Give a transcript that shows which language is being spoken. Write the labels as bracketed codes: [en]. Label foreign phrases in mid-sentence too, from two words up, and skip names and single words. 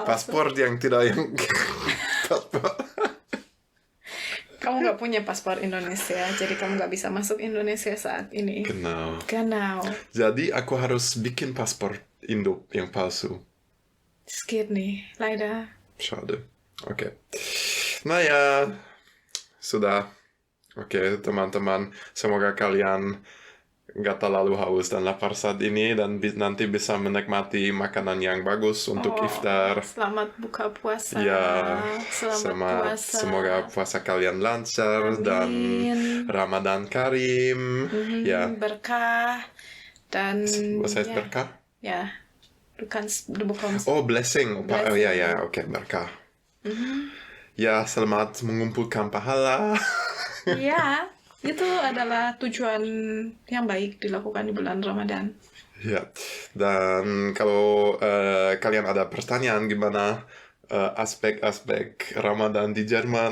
[id] paspor yang tidak yang paspor. Kamu nggak punya paspor Indonesia, jadi kamu nggak bisa masuk Indonesia saat ini. [de] Genau. [id] Jadi aku harus bikin paspor Indo yang palsu. Skit nih, [de] leider. Schade. [id] Oke. Nah ya, sudah. Oke, teman-teman. Semoga kalian nggak terlalu haus dan lapar saat ini dan nanti bisa menikmati makanan yang bagus untuk iftar. Selamat buka puasa. Ya, Selamat puasa. Semoga puasa kalian lancar. Amin. Dan [ar] Ramadan Karim. [id] Ya. Berkah dan [de] Was heißt berkah? [id] Ya, [de] du bekommst. [en] Oh, blessing. Blessing. [id] Oh ya, oke, berkah. Ya, selamat mengumpulkan pahala. Ya, itu adalah tujuan yang baik dilakukan di bulan Ramadan. Ya, dan kalau kalian ada pertanyaan gimana aspek-aspek Ramadan di Jerman.